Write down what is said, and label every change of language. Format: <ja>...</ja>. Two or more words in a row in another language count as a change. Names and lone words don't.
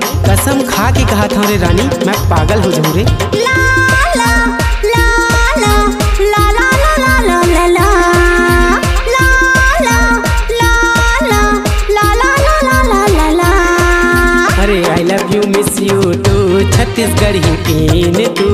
<hi>कसम खा के कहा था रे रानी मैं पागल हो जाऊँ रे।</hi> <en>अरे I love you miss you too छत्तीसगढ़ी क्वीन तू।</en>